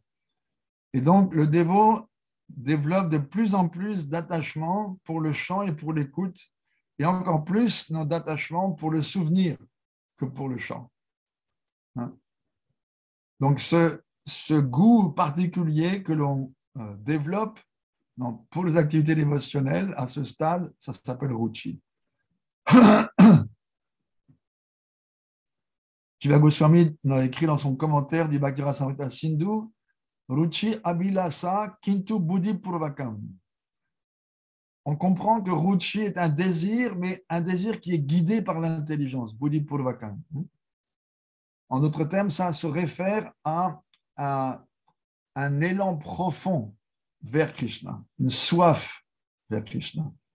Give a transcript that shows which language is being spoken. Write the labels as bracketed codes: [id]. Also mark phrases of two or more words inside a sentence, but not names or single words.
[fr] Et donc, le dévot développe de plus en plus d'attachement pour le chant et pour l'écoute, et encore plus d'attachement pour le souvenir que pour le chant. Donc, ce goût particulier que l'on développe pour les activités dévotionnelles, à ce stade, ça s'appelle ruchi. Jiva Goswami a écrit dans son commentaire du Bhakti Rasamrita Sindhu, [sa] रुचि अभिलाष किन्तु बुद्धि पूर्वकम्. [fr] On comprend que Ruchi est un désir, mais un désir qui est guidé par l'intelligence, [sa] बुद्धि पूर्वकम्. [fr] En d'autres termes, ça se réfère à un élan profond vers Krishna, une soif vers Krishna.